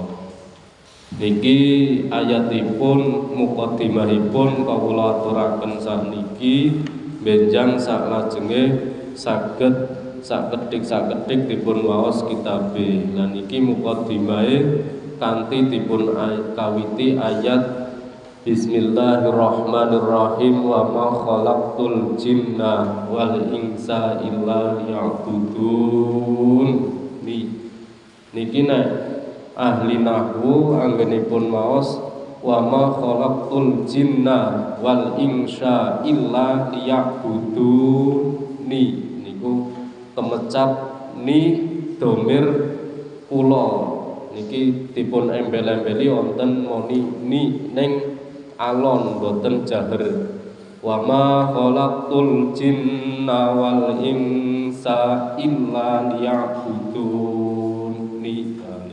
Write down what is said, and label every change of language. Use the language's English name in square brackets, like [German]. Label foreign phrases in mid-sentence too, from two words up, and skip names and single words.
[Javanese] Niki ayatipun mukadimahipun kawula aturaken sakniki benjang saklajenge saged sakedhik-sakedhik dipun waos kitabe. Lan niki mukadimahe kanthi dipun kawiti ayat Bismillahirrahmanirrahim, [Arabic] وما خلقت الجن والإنس إلا ليعبدون. [Javanese] Niki nek ahli nahwu anggenipun maos [Arabic] وما خلقت الجن والإنس إلا ليعبدوني [Javanese] niku kemecap ni domir kula niki dipun embel-embeli wonten moni ni ning alon boten jaher. [Arabic] وما خلقت الجن والإنس إلا ليعبدون.